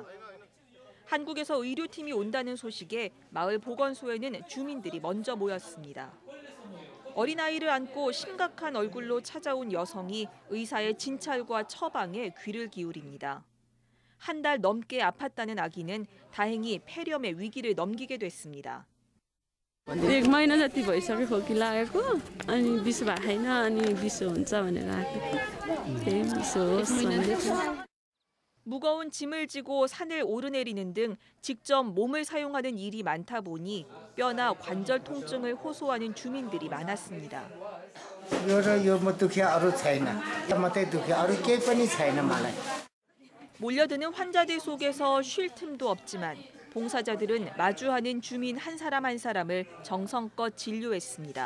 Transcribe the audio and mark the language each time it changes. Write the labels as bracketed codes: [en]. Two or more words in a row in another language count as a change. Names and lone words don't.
[ko] 한국에서 의료팀이 온다는 소식에 마을 보건소에는 주민들이 먼저 모였습니다. 어린아이를 안고 심각한 얼굴로 찾아온 여성이 의사의 진찰과 처방에 귀를 기울입니다. 한 달 넘게 아팠다는 아기는 다행히 폐렴의 위기를 넘기게 됐습니다. [ne] 1 महिना जति भइसक्यो खोकी लागेको अनि बिस भएको छैन अनि बिसो हुन्छ भनेर आएको त्यही बिसो होस् भनेर. [ko] 무거운 짐을 지고 산을 오르내리는 등 직접 몸을 사용하는 일이 많다 보니 뼈나 관절 통증을 호소하는 주민들이 많았습니다. 몰려드는 환자들 속에서 쉴 틈도 없지만 봉사자들은 마주하는 주민 한 사람 한 사람을 정성껏 진료했습니다.